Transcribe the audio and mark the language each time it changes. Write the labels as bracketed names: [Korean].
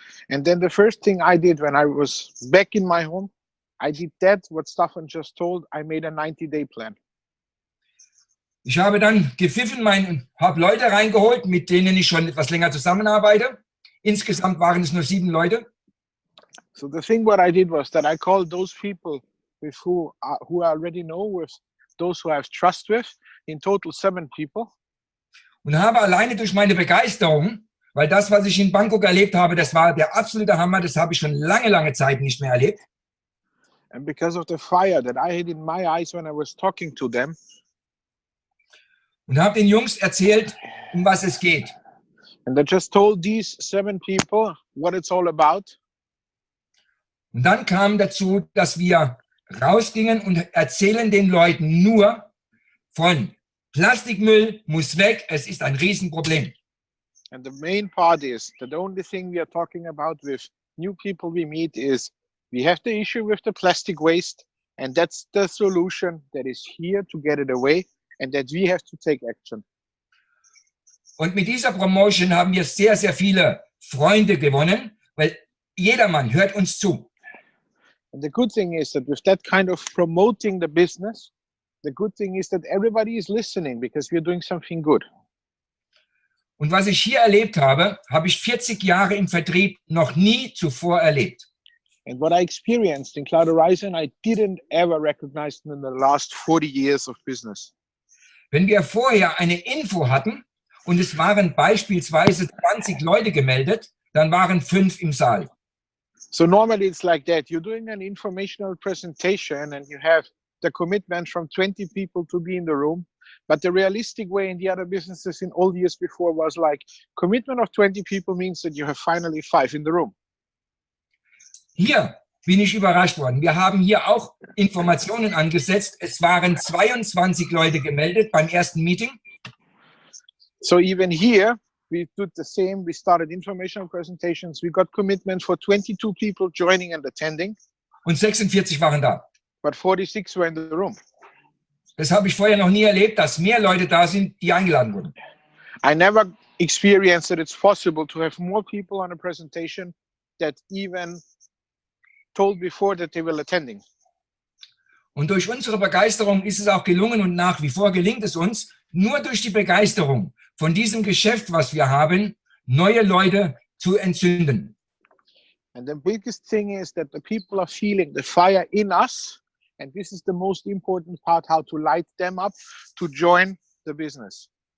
[English] And then the first thing I did when I was back in my home, I did that, what Staffan just told. I made a 90-day plan. [German] Ich habe dann gepfiffen, habe Leute reingeholt, mit denen ich schon etwas länger zusammenarbeite. Insgesamt waren es nur 7 Leute. [English] So the thing what I did was that I called those people with who I already know, with those who I have trust with, in total 7 people. [German] Und habe alleine durch meine Begeisterung, weil das, was ich in Bangkok erlebt habe, das war der absolute Hammer, das habe ich schon lange, lange Zeit nicht mehr erlebt. [English] And because of the fire that I had in my eyes when I was talking to them. [German] Und habe den Jungs erzählt, um was es geht. [English] And I just told these 7 people what it's all about. [German] Und dann kam dazu, dass wir rausgingen und erzählen den Leuten nur von Plastikmüll muss weg, es ist ein Riesenproblem. [English] And the main part is that the only thing we are talking about with new people we meet is we have the issue with the plastic waste, and that's the solution that is here to get it away, and that we have to take action. [German] Und mit dieser Promotion haben wir sehr, sehr viele Freunde gewonnen, weil jedermann hört uns zu. [English] And the good thing is that with that kind of promoting the business, the good thing is that everybody is listening because we're doing something good. [German] Und was ich hier erlebt habe, habe ich 40 Jahre im Vertrieb noch nie zuvor erlebt. [English] And what I experienced in Cloud Horizon, I didn't ever recognize in the last 40 years of business. [German] Wenn wir vorher eine Info hatten und es waren beispielsweise 20 Leute gemeldet, dann waren 5 im Saal. [English] So normally it's like that. You're doing an informational presentation and you have the commitment from 20 people to be in the room. But the realistic way in the other businesses in all years before was like commitment of 20 people means that you have finally 5 in the room. [German] Hier bin ich überrascht worden. Wir haben hier auch Informationen angesetzt. Es waren 22 Leute gemeldet beim ersten Meeting. [English] So even here, we did the same. We started informational presentations. We got commitment for 22 people joining and attending. [German] Und 46 waren da. [English] But 46 were in the room. [German] Das habe ich vorher noch nie erlebt, dass mehr Leute da sind, die eingeladen wurden. [English] I never experienced that it's possible to have more people on a presentation that even told before that they were attending. [German] Und durch unsere Begeisterung ist es auch gelungen und nach wie vor gelingt es uns, nur durch die Begeisterung von diesem Geschäft, was wir haben, neue Leute zu entzünden. [English] And the biggest thing is that the people are feeling the fire in us. And this is the most important part, how to light them up to join the business.